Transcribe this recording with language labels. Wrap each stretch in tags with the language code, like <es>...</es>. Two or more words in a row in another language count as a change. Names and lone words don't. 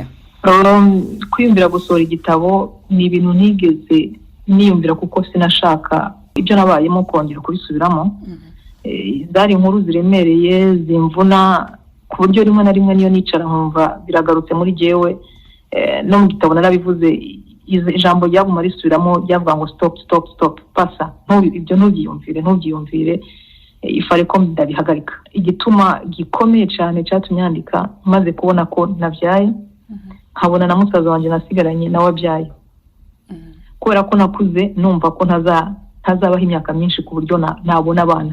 <rn>Kwiyumvira gusohora igitabo ni ibintu nigeze niyumvira kuko sinashaka ibyo nabayemo kongera kubisubiramo. Zari inkuru ziremereye zimvuna ku buryo rimwe na rimwe niyo nicara nkumva biragarutse muri jewe. No mu gitabo narabivuze ijambo ryaguma risubiramo ryavuga ngo stop pasa ibyo ntubyiyumvire ifare ko ndabihagarika.</rn> <rw>Igituma gikomeye cyane cyatumye yandika maze kubona ko nabyaye nkabona na musaza wanjye nasigaranye nawe abyaye, kubera ko nakuze numva ko ntazabaho imyaka myinshi ku buryo nabona abana.</rw>